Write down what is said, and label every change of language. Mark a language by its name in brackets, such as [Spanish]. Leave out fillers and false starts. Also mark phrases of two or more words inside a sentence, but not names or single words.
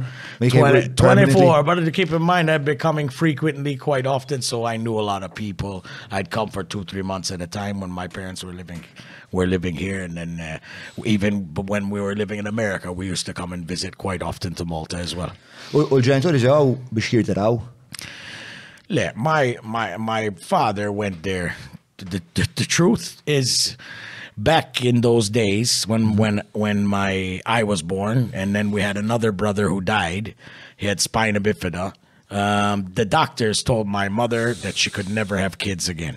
[English] When you came 24, but to keep in mind, I'd been coming frequently quite often, so I knew a lot of people. I'd come for 2-3 months at a time when my parents were living here, and then even when we were living in America, we used to come and visit quite often to Malta as well. [Maltese] U l-ġenituri ġew biex jirtiraw? [English] Yeah, my father went there. The truth is, back in those days when I was born, and then we had another brother who died. He had spina bifida. The doctors told my mother that she could never have kids again.